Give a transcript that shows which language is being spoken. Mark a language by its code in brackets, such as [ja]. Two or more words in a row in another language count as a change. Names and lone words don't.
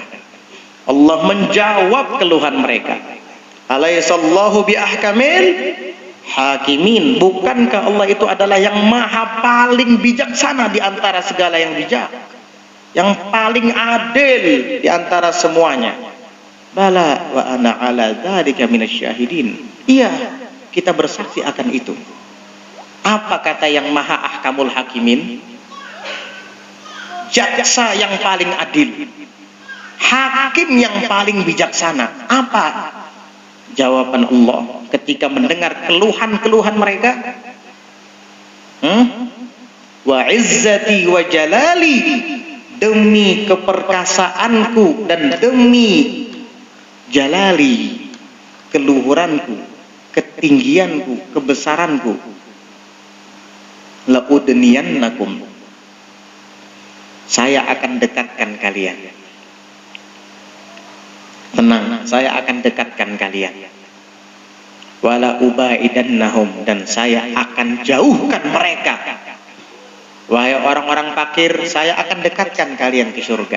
[id] Allah menjawab keluhan mereka. [ar] أليس الله بأحكم الحاكمين. [id] Bukankah Allah itu adalah yang maha paling bijaksana di antara segala yang bijak, yang paling adil di antara semuanya? [ar] بلى وأنا على ذلك من الشاهدين. [id] Iya, kita bersaksi akan itu. Apa kata yang maha [ar] أحكم الحاكمين? [id] Jaksa yang paling adil, hakim yang paling bijaksana. Apa jawaban Allah ketika mendengar keluhan-keluhan mereka? [ar] وعزتي وجلالي, [id] demi keperkasaanku dan demi jalali, keluhuranku, ketinggianku, kebesaranku, la'udniyannakum, saya akan dekatkan kalian. Tenang, saya akan dekatkan kalian. [ar] ولأبعدنهم, [id] dan saya akan jauhkan mereka. Wahai orang-orang fakir, saya akan dekatkan kalian ke surga.